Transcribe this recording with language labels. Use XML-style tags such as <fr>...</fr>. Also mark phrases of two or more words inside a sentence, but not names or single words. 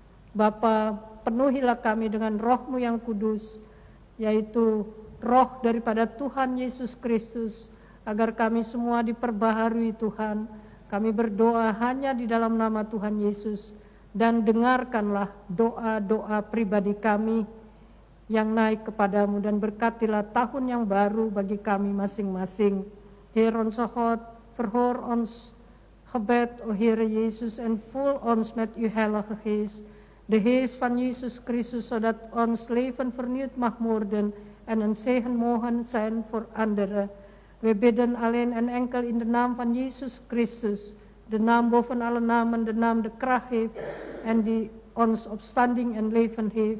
<id>Bapa, penuhilah kami dengan Roh-Mu yang kudus, yaitu roh daripada Tuhan Yesus Kristus, agar kami semua diperbaharui Tuhan. Kami berdoa hanya di dalam nama Tuhan Yesus, dan dengarkanlah doa-doa pribadi kami yang naik kepadamu, dan berkatilah tahun yang baru bagi kami masing-masing.</id> <nl>Heer onze God, verhoor ons gebed, o Heere Jezus, en vul ons met uw heilige geest. De geest van Jezus Christus, zodat ons leven vernieuwd mag worden en een zegen mogen zijn voor anderen. We bidden alleen en enkel in de naam van Jezus Christus, de naam boven alle namen, de naam de kracht heeft en die ons opstanding en leven heeft.</nl>